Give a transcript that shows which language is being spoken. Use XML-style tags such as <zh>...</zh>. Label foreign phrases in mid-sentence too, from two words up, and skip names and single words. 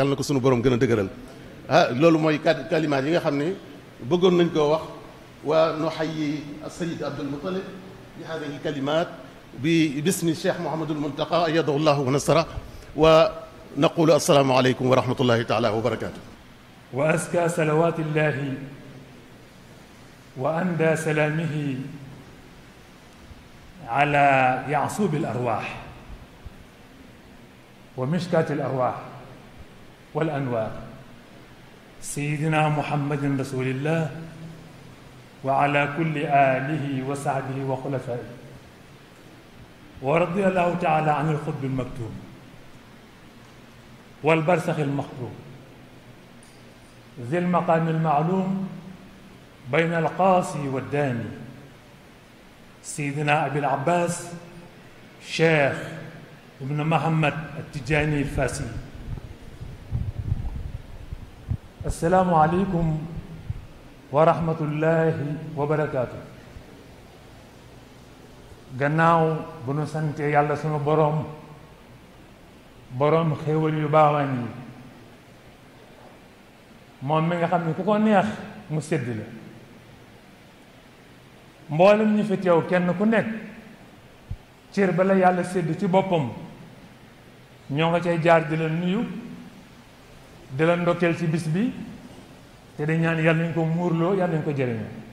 <wo>yàlla na ko sunu borom gën a dëgëral. loolu mooy kalimaat yi nga xam ne bëggoon nañ koo wax.</wo> <ar>ونحيي السيد عبد المطلب بهذه الكلمات ب باسم الشيخ محمد المنتقى أيده الله ونصره، ونقول السلام عليكم ورحمة الله تعالى وبركاته. وأزكى صلوات الله وأندى سلامه على يعسوب الأرواح ومشكاة الأرواح والأنوار سيدنا محمد رسول الله وعلى كل آله وصحبه وخلفائه ورضي الله تعالى عن القطب المكتوم والبرزخ المخلوق ذي المقام المعلوم بين القاصي والداني سيدنا أبي العباس شيخ ابن محمد التجاني الفاسي. السلام عليكم ورحمة الله وبركاته.</ar> <wo>gannaaw bu nu sante yàlla sunu boroom xéewal yu baawaan yi moom mi nga xam ne ku ko neex mu sédd la mboolem ñi fi teew kenn ku nekk cër ba la yàlla sédd ci boppam ñoo nga cay jaar di la nuyu di la ndokkeel ci bis bi te di ñaan yàlla nañ ko muurloo yàlla nañ ko jëriñoo</wo>